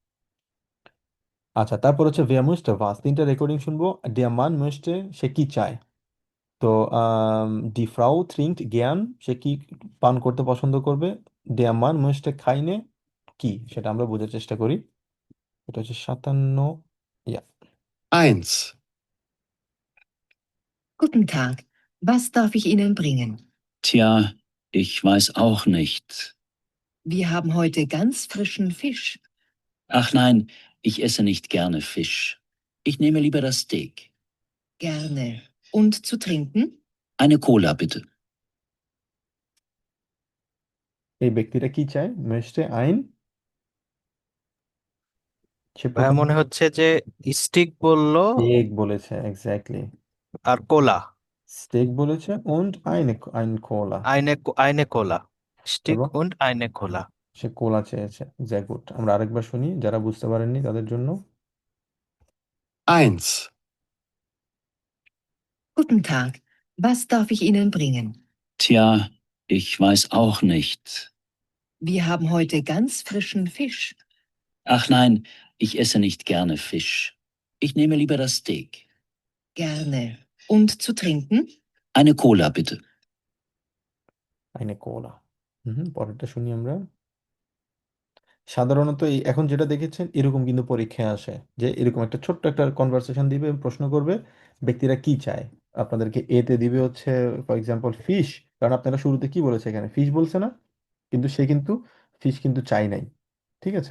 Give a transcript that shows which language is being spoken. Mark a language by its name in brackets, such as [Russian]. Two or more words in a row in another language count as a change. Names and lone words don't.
[Bangla] আচ্ছা, তারপর হচ্ছে [German] Wer möchte was, [Bangla] তিনটা রেকর্ডিং শুনবো। [German] Der Mann möchte, [Bangla] সে কি চায়। তো [German] Die Frau trinkt gern, [Bangla] সে কি পান করতে পছন্দ করবে। [German] Der Mann möchte keine, [Bangla] কি, সেটা আমরা বোঝার চেষ্টা করি। এটা হচ্ছে 57। ইয়া। [German] 1. Guten Tag. Was darf ich Ihnen bringen? Tja, ich weiß auch nicht. Wir haben heute ganz frischen Fisch. Ach nein, ich esse nicht gerne Fisch. Ich nehme lieber das Steak. Gerne. Und zu trinken? Eine Cola bitte. [Bangla] এই ব্যক্তিটা কি চায়, [German] möchte ein, [Bangla] সে ভাইয়া প্রথম মনে হচ্ছে যে স্টিক বললো স্টেক বলেছে, এক্স্যাক্টলি। আর কোলা। স্টেক বলেছে, [German] und ein Cola। eine Cola. স্টিক [Bangla] এবং [German] und eine Cola. [Bangla] সে কোলা চেয়েছে। [German] sehr gut, [Bangla] আমরা আরেকবার শুনি যারা বুঝতে পারেননি তাদের জন্য। [German] 1. Guten Tag. Was darf ich Ihnen bringen? Tja, ich weiß auch nicht. Wir haben heute ganz frischen Fisch. Ach nein, ich esse nicht gerne Fisch. Ich nehme lieber das Steak. Gerne. Und zu trinken? Eine Cola bitte. eine Cola। [Bangla] পরেরটা শুনি আমরা। সাধারণত এই এখন যেটা দেখেছেন এরকম কিন্তু পরীক্ষায় আসে, যে এরকম একটা ছোট্ট একটা কনভারসেশন দিবে, প্রশ্ন করবে, ব্যক্তিরা কি চায়, আপনাদেরকে এতে দিবে হচ্ছে [English] for example [Bangla] ফিশ, কারণ আপনারা শুরুতে কি বলেছে, এখানে ফিশ বলছে না, কিন্তু সে কিন্তু ফিশ কিন্তু চাই নাই, ঠিক আছে?